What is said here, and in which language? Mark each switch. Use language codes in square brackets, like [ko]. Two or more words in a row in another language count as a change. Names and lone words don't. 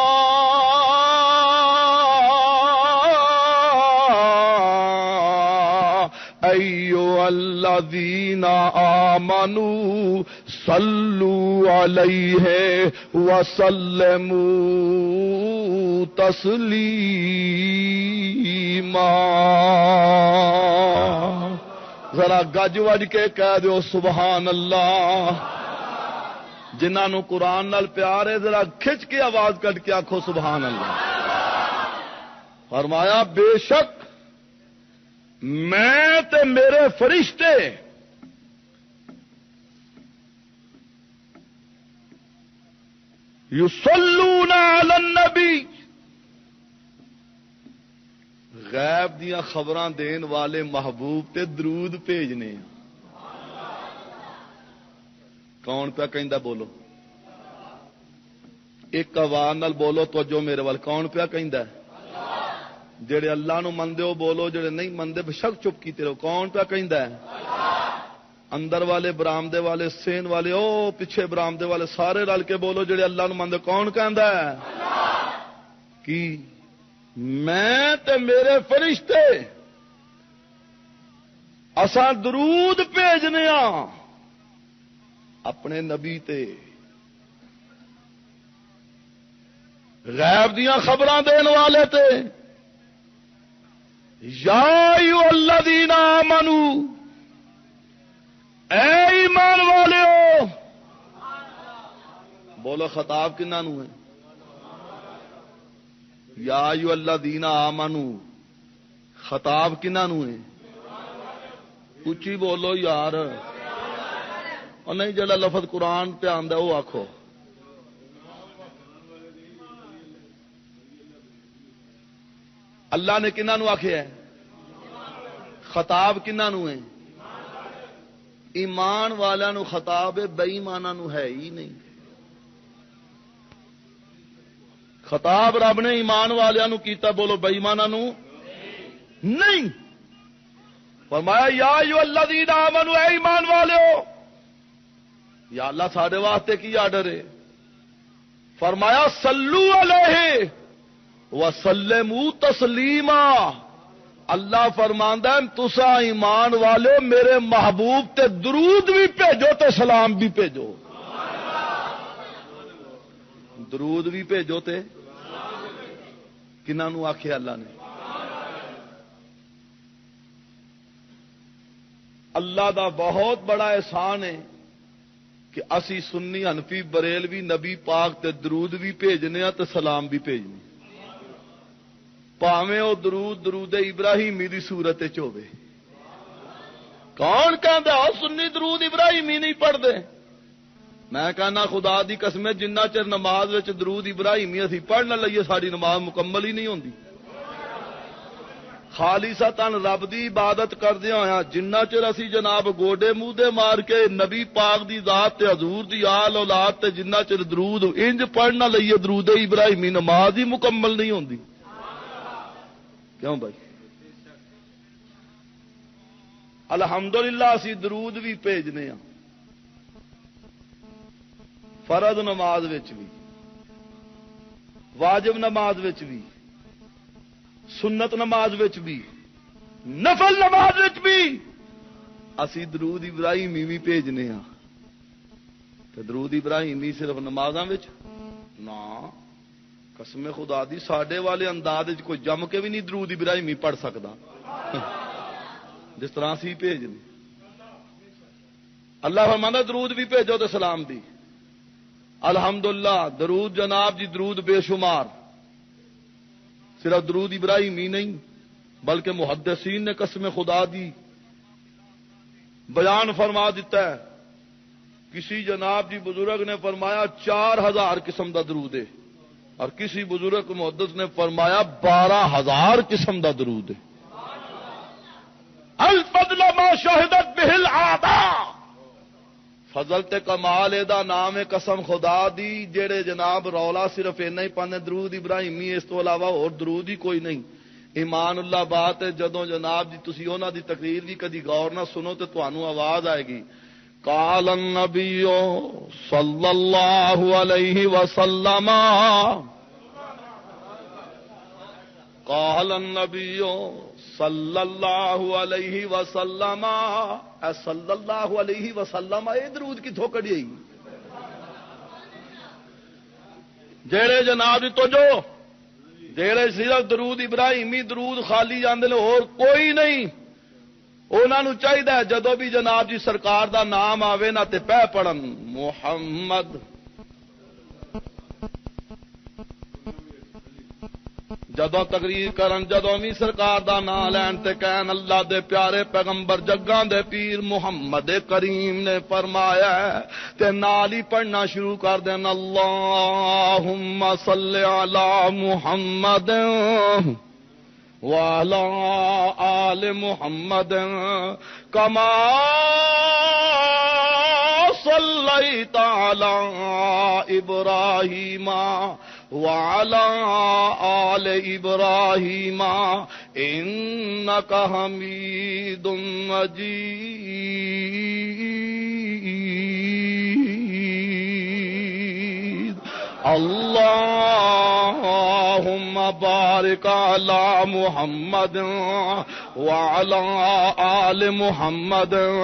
[ar] ایھا الذین آمنوا صلوا علیہ وسلموا تسلیما [pa] ذرا گج وج کے کہہ دیو سبحان اللہ جنہاں نو قرآن نال پیار ہے ذرا کھچ کے آواز کٹ کے آکھو سبحان اللہ فرمایا بے شک میں تے میرے فرشتے [ar] یصلون علی النبی [pa] غیب دیاں خبراں دین والے محبوب تے درود بھیجنے کون پہ کہندا بولو ایک آواز نال بولو توجہ میرے وال کون پہ کہندا جڑے اللہ نو مندے ہو بولو جڑے نہیں مندے بشک چپ کیتے رہو کون پہ کہندا ہے اندر والے برامدے والے سین والے او پیچھے برامدے والے سارے رل کے بولو جڑے اللہ نو مندے کون کہندا ہے کی میں تے میرے فرشتے اساں درود بھیجنے ہاں اپنے نبی تے غیب دیاں خبراں دین والے تے [ar] یا ایھا الذین آمنوا [pa] اے ایمان والےو بولو خطاب کنہاں نو ہے [ar] یا ایھا الذین آمنوا [pa] خطاب کنہاں نو ہے اچھی بولو یار اور نہیں جڑا لفظ قرآن پہ آندا وہ آکھو اللہ نے کنہاں نو آکھیا ہے خطاب کنہاں نو ہے ایمان والیاں نو خطاب ہے بے ایماناں نو ہے ہی نہیں خطاب رب نے ایمان والیاں نو کیتا بولو بے ایماناں نو نہیں فرمایا یا [ar] ایھا الذین آمنوا [pa] اے ایمان والےو یا اللہ ساڈے واسطے کی آرڈر ہے فرمایا [ar] صلو علیہ وسلموا تسلیما [pa] اللہ فرماندا ہے تساں ایمان والے میرے محبوب تے درود بھی بھیجو تے سلام بھی بھیجو درود بھی بھیجو تے کنہاں نو آکھیا اللہ نے اللہ دا بہت بڑا احسان ہے کہ اسی سنی حنفی بریلوی نبی پاک تے درود بھی بھیجنے تے سلام بھی بھیجنے پاویں او درود ابراہیمی دی صورت وچ ہوے کون کہندا سنی درود ابراہیمی نہیں پڑھدے میں کہنا خدا دی قسم جنہ چر نماز وچ درود ابراہیمی اسی پڑھ نہ لئیے ساری نماز مکمل ہی نہیں ہوندی خالصتاً رب دی عبادت کردے ہویا جنہ چر اسی جناب گوڈے موڈے مار کے نبی پاک دی ذات تے حضور دی آل اولاد تے جنہ چر درود انج پڑھ نہ لئیے درود ابراہیمی نماز ہی مکمل نہیں ہوندی کیوں بھائی الحمدللہ اسی درود بھی بھیجنے ہاں فرض نماز وچ بھی واجب نماز وچ بھی سنت نماز وچ بھی نفل نماز وچ بھی اسی درود ابراہیمی بھی بھیجنے ہاں تے درود ابراہیمی صرف نمازاں وچ نا قسم خدا دی ساڈے والے انداز وچ کوئی جم کے بھی نہیں درود ابراہیمی پڑھ سکدا جس طرح اسی بھیجنے اللہ فرماندا درود بھی بھیجو تے سلام دی الحمدللہ درود جناب جی درود بے شمار صرف درود ابراہیمی نہیں بلکہ محدثین نے قسم خدا دی بیان فرما دیتا ہے کسی جناب جی بزرگ نے فرمایا 4000 قسم دا درود ہے اور کسی بزرگ محدث نے فرمایا 12000 قسم دا درود ہے [ar] الفضل ما شہدت بہ العادہ [pa] فضل تے کمال دا نام ہے قسم خدا دی جڑے جناب رولا صرف اینا ہی پانے درود ابراہیمی اس تو علاوہ اور درود ہی کوئی نہیں ایمان اللہ بات ہے جدوں جناب جی تسی انہاں دی تقریر بھی کدی غور نہ سنو تے تانوں آواز آئے گی [ar] قال النبی صلی اللہ علیہ وسلم قال النبی صلی اللہ علیہ وسلم [pa] اے [ar] صلی اللہ علیہ وسلم [pa] اے درود کی تھوکڑی آئی جیڑے جناب تو جو جیڑے صرف درود ابراہیمی درود خالی جاندے نے اور کوئی نہیں انہاں نوں چاہیے جدوں بھی جناب جی سرکار دا نام آوے نہ تے پہ پڑھن محمد جدوں تقریر کرن جدوں بھی سرکار دا نام لین تے کہن اللہ دے پیارے پیغمبر جگاں دے پیر محمد کریم نے فرمایا ہے تے نال ہی پڑھنا شروع کر دین [ar] اللہم صلی علی محمد وعلی آل محمد کما صلیت علی ابراہیم وعلى آل إبراهيم إنك حميد مجيد اللهم بارك على محمد وعلى آل محمد